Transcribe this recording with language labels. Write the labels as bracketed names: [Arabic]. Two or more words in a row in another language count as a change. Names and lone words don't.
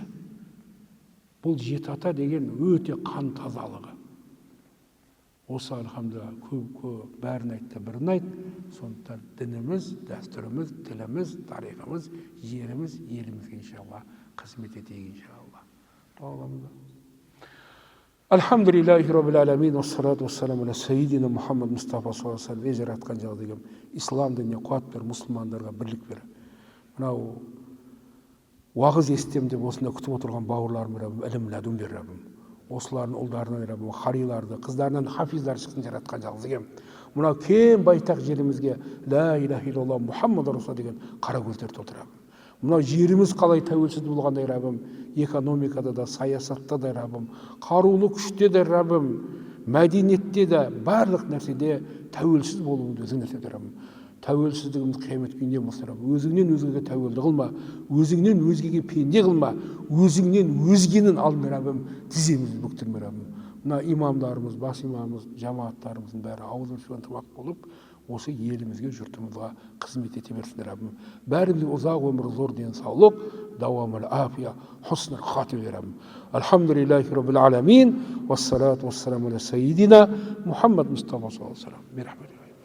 [Kazakh] Бұл жет ата деген өте қан тазалығы. Осы альхамдулилля көп бәрін айтты, бірін айт. Сондықтан дініміз, дәстүріміз, тіліміз, тарихымыз, жеріміз, елімізге иншалла қызмет етейік иншалла. Дуаламыз. [Arabic] الحمد لله رب العالمين والصلاة والسلام على سيدنا محمد مصطفى صلى الله عليه وسلم. [Kazakh] Жаратқан жағдайым ислам дініне қуат бер, мұсылмандарға бірлік бер. Мынау уағыз естем деп осында күтіп отырған бауырларым Раббым, [Arabic] علم لدن [Kazakh] бер Раббым. Осылардың ұлдарынан Раббым, қариларды, қыздарынан хафиздар шықсын жаратқан жалғыз егем. Мынау кең байтақ жерімізге [Arabic] لا إله إلا الله محمد رسول [Kazakh] деген қара көздер толтыр Раббым. Мынау жеріміз қалай тәуелсіз болғандай Раббым, экономикада да, саясатта да Раббым, қарулы күште де Раббым, мәдениетте де, барлық нәрседе тәуелсіз болуыңды өзің нәрседе Раббым. Тәуелсіздігіміз қиямет күнінде болса Раббым, өзіңнен өзгеге тәуелді қылма, өзіңнен өзгеге пенде қылма, өзіңнен өзгенің алдында Раббым тіземізді бүктірме Раббым. Мына имамдарымыз, бас имамымыз, жамааттарымыздың бәрі ауыз ашудан тамақ болып, осы елімізге, жұртымызға қызмет ете берсін Раббым. Бәрімізге ұзақ өмір, зор денсаулық, [Arabic] دوام العافية حسن الخاتمة [Kazakh] Раббым. [Arabic] الحمد لله رب العالمين والصلاة والسلام على سيدنا محمد مصطفى صلى الله عليه وسلم.